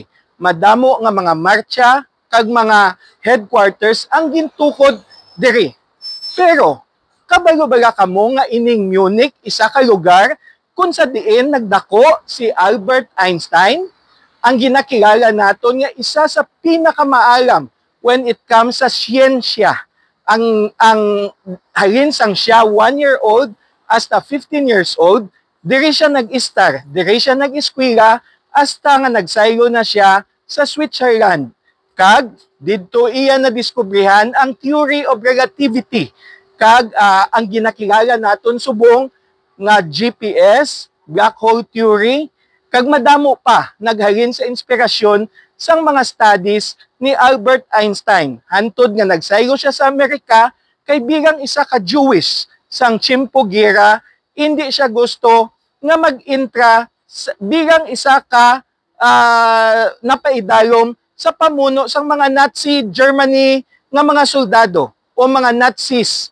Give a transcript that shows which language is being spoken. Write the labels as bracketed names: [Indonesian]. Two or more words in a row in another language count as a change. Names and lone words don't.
[Hiligaynon] Madamo nga mga marcha kag mga headquarters ang gintukod diri. Pero kabalo-bala kamo nga ining Munich isa ka lugar kung sa diin nagdako si Albert Einstein, ang ginakilala naton nga isa sa pinakamaalam [English] when it comes [Hiligaynon] sa siyensya. Ang halin sang siya [English] 1 year old [Hiligaynon] hasta [English] 15 years old, [Hiligaynon] diri siya nag-istar, diri siya nag-eskwela hasta nga nagsayo na siya sa Switzerland. Kag didto iya nadiskubrihan ang [English] theory of relativity. [Hiligaynon] Kag ang ginakilala naton subong nga GPS, [English] black hole theory, [Hiligaynon] kag madamo pa naghalin sa inspirasyon sang mga studies ni Albert Einstein. Hantod nga nagsayo siya sa Amerika kay bilang isa ka Jewish sang tiyempo gera, hindi siya gusto nga mag-intra bilang isa ka napaidalom sa pamuno sang mga Nazi Germany nga mga soldado o mga Nazis.